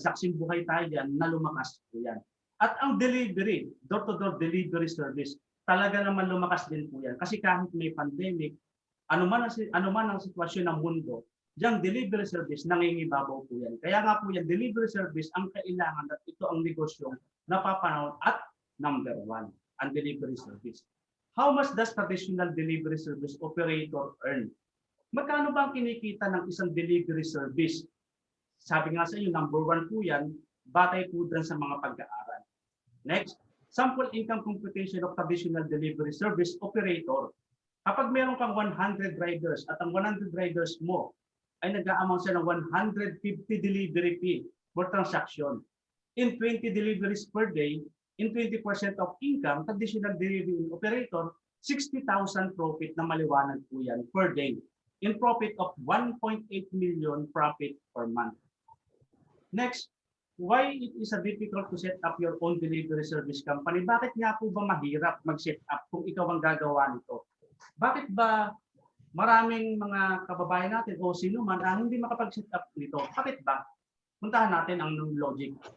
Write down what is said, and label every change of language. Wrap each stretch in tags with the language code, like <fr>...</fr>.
<tl>Saksing buhay tayo dyan na lumakas po yan. At ang delivery, door-to-door delivery service, talaga naman lumakas din po yan. Kasi kahit may pandemic, anuman ang sitwasyon ng mundo, yung delivery service, nangingibabaw po yan. Kaya nga po yan, delivery service ang kailangan at ito ang negosyong napapanahon at number 1, ang delivery service.</tl> <en>How much does traditional delivery service operator earn?</en> <tl>Magkano ba ang kinikita ng isang delivery service? Sabi nga sa inyo, number 1 po yan, batay po dyan sa mga pag-aaral.</tl> <en>Next, sample income computation of traditional delivery service operator.</en> <tl>Kapag meron kang 100 riders at ang 100 riders mo ay nag-a-amount siya ng 150</tl> <en>delivery fee for transaction. In 20 deliveries per day, in 20% of income, traditional delivery operator, 60,000 profit</en> <tl>na maliwanag po yan</tl> <en>per day. In profit of 1.8 million profit per month. Next, why it is a difficult to set up your own delivery service company?</en> <tl>Bakit nga po ba mahirap mag-set up kung ikaw ang gagawa nito? Bakit ba maraming mga kababayan natin o sino man hindi makapag-set up nito? Bakit ba? Puntahan natin ang logic.</tl>